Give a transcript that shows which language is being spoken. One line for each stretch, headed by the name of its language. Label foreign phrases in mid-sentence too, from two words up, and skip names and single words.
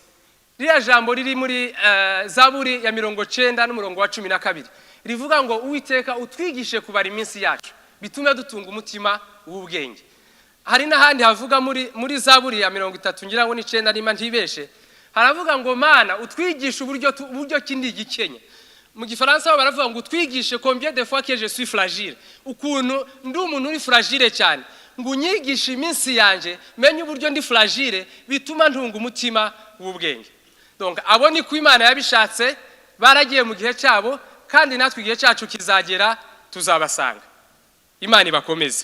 Kinyarwanda: Ririya jambo riri muri Zaburi ya 90 n'umurongo wa 12 rivuga ngo Uwiteka utwigishe kubara iminsi yacu bitume dutunga umutima w'ubwenge. Hari n'ahandi havuga muri Zaburi ya 30 ngira ngo ni 9 nima ntibeshe, haravuga ngo Mana utwigishe uburyo kindi gikenya. Mu Gifaransa baravuga ngo utwigishe
French: combien de fois que je suis fragile,
Kinyarwanda: ukuntu ndi umuntu uri fragile cyane, ngo unyigishe iminsi yanje menye uburyo ndi fragile bituma ntunga umutima w'ubwenge. Donc abo ni ku Imana yabishatse, baragiye mu gihe cyabo, kandi natwe igihe cyacu kizagera tuzabasanga. Imana ibakomeze.